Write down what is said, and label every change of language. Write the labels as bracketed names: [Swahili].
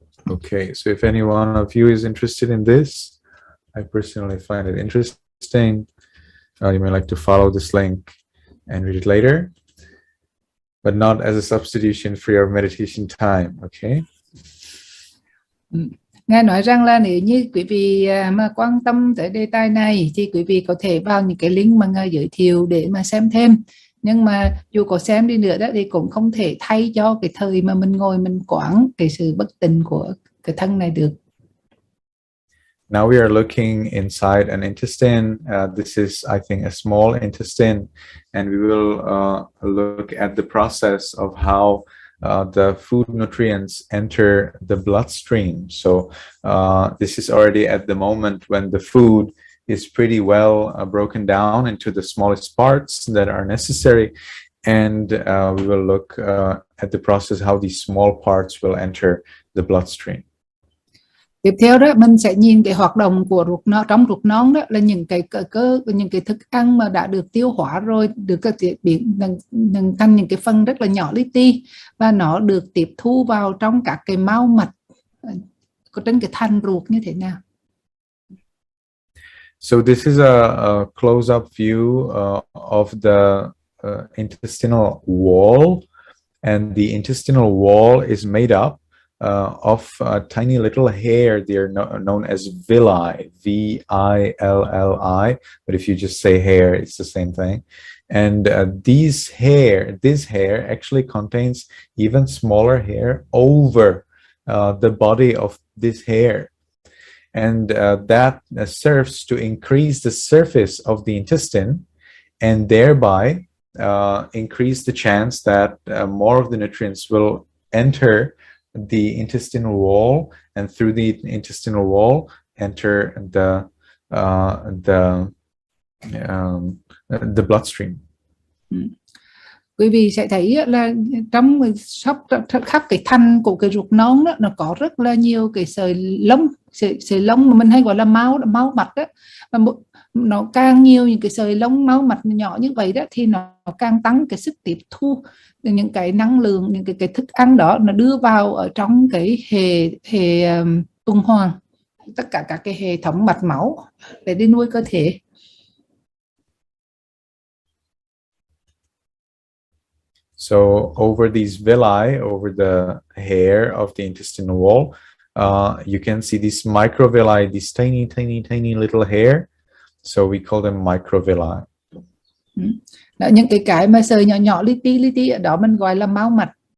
[English] Okay, so if any one of you is interested in this, I personally find it interesting. You may like to follow this link and read it later, but not as a substitution for your meditation time, okay? [Vietnamese] Ngài nói rằng là nếu như quý vị mà quan tâm tới đề tài này thì quý vị có thể vào những cái link mà Ngài giới thiệu để mà xem thêm. Nhưng mà dù có xem đi nữa đó thì cũng không thể thay cho cái thời mà mình ngồi mình quán cái sự bất tịnh của cái thân này được. [English] Now we are looking inside an intestine. This is, I think, a small intestine, and we will look at the process of how the food nutrients enter the bloodstream. So this is already at the moment when the food is pretty well broken down into the smallest parts that are necessary, and we will look at the process how these small parts will enter the bloodstream. [Vietnamese] Tiếp theo đó mình sẽ nhìn cái hoạt động của ruột non, trong ruột non đó là những cái những cái thức ăn mà đã được tiêu hóa rồi, được biến thành những cái phần rất là nhỏ li ti, và nó được tiếp thu vào trong các cái mao mạch có trên cái thành ruột như thế nào. [English] So this is a close-up view of the intestinal wall, and the intestinal wall is made up of tiny little hair. They're known as villi, villi, but if you just say hair, it's the same thing. And this hair actually contains even smaller hair over the body of this hair. And that serves to increase the surface of the intestine, and thereby increase the chance that more of the nutrients will enter the intestinal wall, and through the intestinal wall enter the bloodstream. [Vietnamese] Quý vị sẽ thấy là trong khắp cái thành của cái ruột non đó, nó có rất là nhiều cái sợi lông mà mình hay gọi là máu mạch đó. Và nó càng nhiều những cái sợi lông máu mạch nhỏ như vậy đó, thì nó càng tăng cái sức tiếp thu những cái năng lượng, những cái thức ăn đó, nó đưa vào ở trong cái hệ tuần hoàn, tất cả các cái hệ thống mạch máu để đi nuôi cơ thể. [English] So over these villi, over the hair of the intestinal wall, you can see these microvilli, these tiny little hair. So we call them microvilli. [Vietnamese] Đó, những cái mà sợi nhỏ li ti ở đó mình gọi là máu mạch.